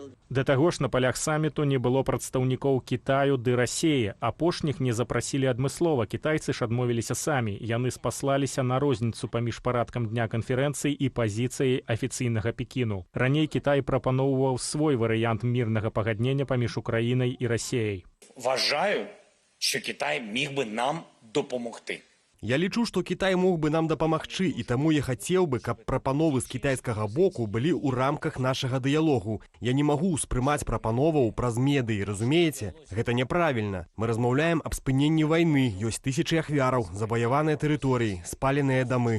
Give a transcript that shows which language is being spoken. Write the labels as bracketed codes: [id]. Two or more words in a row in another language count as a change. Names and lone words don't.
[be] Да таго ж на палях саміту не было прадстаўнікоў Кітаю ды Расіі. Апошніх не запрасілі адмыслова. Кітайцы ж адмовіліся самі. Яны спаслаліся на розніцу паміж парадкам дня канферэнцыі і пазіцыяй афіцыйнага Пекіну. Раней Кітай прапаноўваў свой варыянт мірнага пагаднення паміж Украінай і Расіяй. [uk] Вважаю, що Китай міг би нам допомогти. [be] Я лічу, што Кітай мог бы нам дапамагчы, і таму я хацеў бы, каб прапановы з кітайскага боку былі ў рамках нашага дыялогу. Я не магу ўспрымаць прапановаў праз медыі, разумееце? Гэта няправільна. Мы размаўляем аб спыненні вайны, ёсць тысячы ахвяраў, заваяваныя тэрыторыі, спаленыя дамы.